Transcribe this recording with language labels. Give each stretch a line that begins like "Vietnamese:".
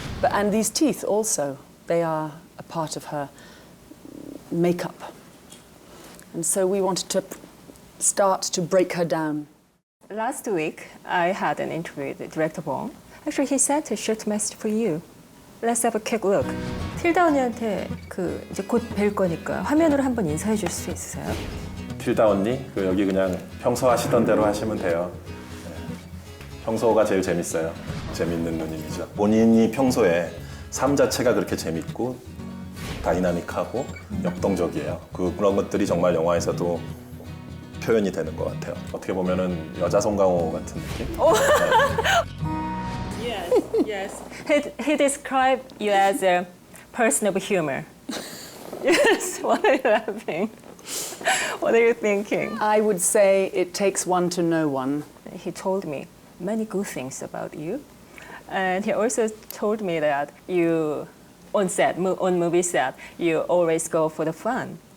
English: And these teeth also, they are a part of her makeup. And so we wanted to start to break her down. Last week, I had an interview with director Bong. Actually, he sent a short message for you. Let's have a quick look.
Korean: 틸다 언니한테 이제 곧 뵐 거니까 화면으로 한번 인사해 줄 수 있으세요? 틸다 언니, 여기 그냥 평소 하시던 대로 하시면 돼요. 네. 평소가 제일 재밌어요. 재밌는 누님이죠. 본인이 평소에 삶 자체가 그렇게 재밌고 다이나믹하고 역동적이에요. 그런 것들이 정말 영화에서도 표현이 되는 것 같아요. 어떻게 보면은 여자 송강호 같은 느낌?
English: Yes. He described you as a person of humor. Yes. Why are you laughing? What are you thinking? I would say it takes one to know one. He told me many good things about you. And he also told me that you, on movie set, you always go for the fun.